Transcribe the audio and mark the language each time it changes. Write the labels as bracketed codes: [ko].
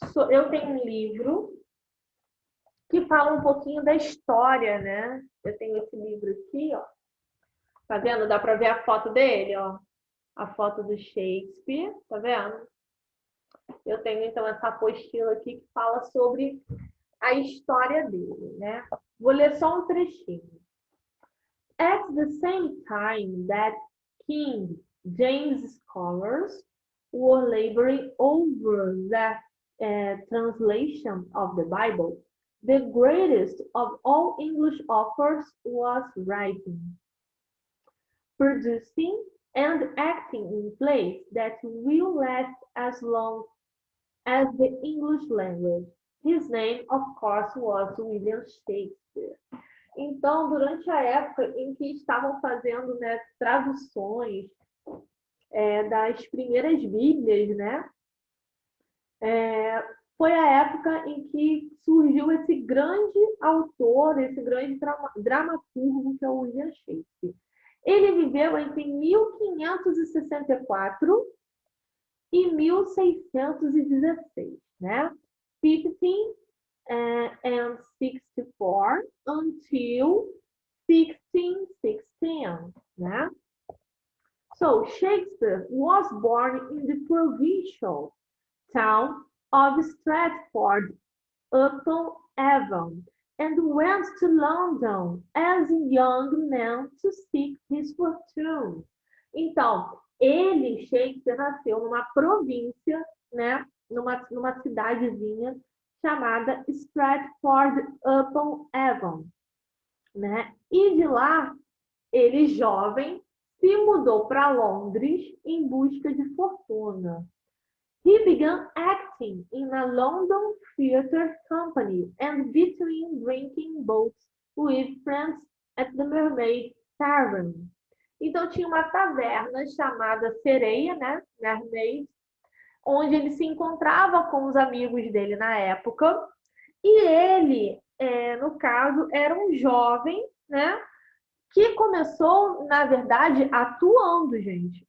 [pt] Eu tenho um livro que fala um pouquinho da história, né? Eu tenho esse livro aqui, ó. Tá vendo? Dá para ver a foto dele, ó. A foto do Shakespeare, tá vendo? Eu tenho, então, essa apostila aqui que fala sobre a história dele, né? Vou ler só um trechinho. [en] At the same time that King James scholars were laboring over the translation of the Bible, the greatest of all English authors was writing, producing and acting in plays that will last as long as the English language. His name, of course, was William Shakespeare. [pt] Então, durante a época em que estavam fazendo, né, traduções das primeiras Bíblias, né, foi a época em que surgiu esse grande autor, esse grande dramaturgo que é o William Shakespeare. Ele viveu entre 1564 e 1616, né? [en] 1564 until 1616, né? So Shakespeare was born in the provincial town of Stratford-upon-Avon and went to London as a young man to seek his fortune. [pt] Então, Shakespeare, nasceu numa província, né, numa cidadezinha chamada Stratford-upon-Avon, né? E de lá, ele, jovem, se mudou para Londres em busca de fortuna. [en] He began acting in a London theatre company and between drinking boats with friends at the Mermaid Tavern. [pt] Então tinha uma taverna chamada Sereia, né? Mermaid, onde ele se encontrava com os amigos dele na época. E ele, no caso, era um jovem, né? Que começou, na verdade, atuando, gente.